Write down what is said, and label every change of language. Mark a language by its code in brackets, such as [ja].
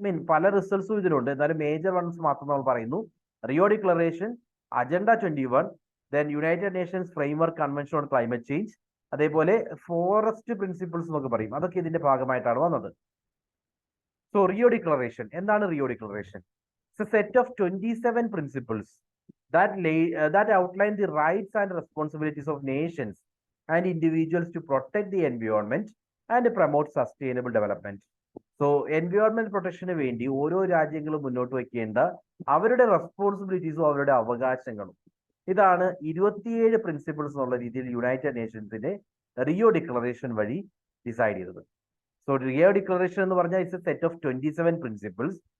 [ml] പല റിസൾട്ട്സും ഇതിലുണ്ട്, എന്നാലും മേജർ വൺസ് മാത്രം നമ്മൾ പറയുന്നു. Rio declaration, agenda 21, then United Nations framework convention on climate change, അതേപോലെ ഫോറസ്റ്റ് പ്രിൻസിപ്പിൾസ് എന്നൊക്കെ പറയും. അതൊക്കെ ഇതിന്റെ ഭാഗമായിട്ടാണ് വന്നത്. സോ റിയോ ഡിക്ലറേഷൻ എന്താണ്? [en] Rio declaration it's a set of 27 principles that outline the rights and responsibilities of nations and individuals to protect the environment and promote sustainable development. [ml] So environment പ്രൊട്ടക്ഷന് വേണ്ടി ഓരോ രാജ്യങ്ങളും മുന്നോട്ട് വയ്ക്കേണ്ട അവരുടെ റെസ്പോൺസിബിലിറ്റീസും അവരുടെ അവകാശങ്ങളും, ഇതാണ് 27 പ്രിൻസിപ്പിൾസ് എന്നുള്ള രീതിയിൽ യുണൈറ്റഡ് നേഷൻസിന്റെ റിയോ ഡിക്ലറേഷൻ വഴി ഡിസൈഡ് ചെയ്തത്. [en] so Rio declaration [ml] എന്ന് പറഞ്ഞാൽ [en] It's a set of 27 principles.